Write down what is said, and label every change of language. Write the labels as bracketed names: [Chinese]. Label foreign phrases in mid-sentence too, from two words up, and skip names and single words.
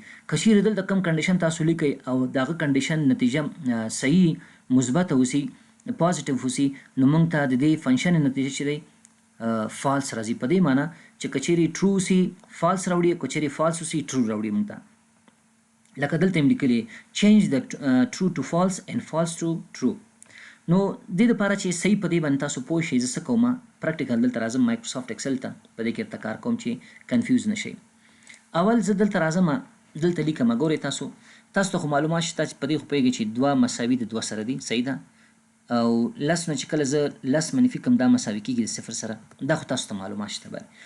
[Pashto] که چیرې دلته کوم کنډیشن تاسو لیکئ او دغه کنډیشن نتیجه صحیح مثبته وسي پازیټیو وسي، نو موږ ته د دې فنکشن نتیجه چې دی فالس راځي. په دې معنی چې که چیرې ټرو وسي فالس راوړي، که چیرې فالس وسي ټرو راوړي موږ ته. لکه دلته یې لیکلي [English] change the true to false and false to true. [Pashto] نو د دې لپاره چې صحیح په دې باندې تاسو پوه شئ، زه څه کوم پریکټیکل دلته راځم مایکروسافټ ایکسل ته، په دې کې ورته کار کوم چې کنفیوز نه شئ. اول زه دلته راځم، دلته لیکم، ګورئ تاسو ته خو معلومات شته چې په دې خو پوهېږئ چې 2 مساوي د 2 سره دي صحیح ده، او 10 نه چې کله زه 10 منفي کړم دا مساوي کېږي د 0 سره، دا خو تاسو ته معلومات شته باندې.